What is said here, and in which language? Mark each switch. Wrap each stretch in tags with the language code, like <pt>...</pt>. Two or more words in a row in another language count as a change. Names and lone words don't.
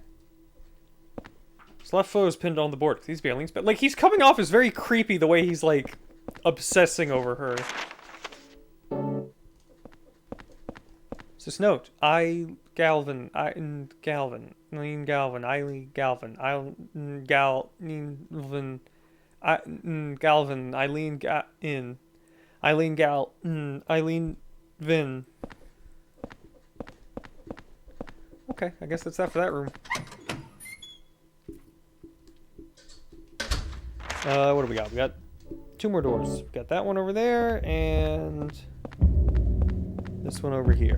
<en>His left foot is pinned on the board. These be Eileen's, but like, he's coming off as very creepy the way he's like obsessing over her. It's this note. Eileen Galvin, Eileen Galvin, Eileen Galvin, Eileen Galvin, Eileen Galvin, Eileen Galvin, Eileen Gal, Eileen Vin. Okay, I guess that's that for that room. What do we got? We got two more doors. We got that one over there, and this one over here.</en>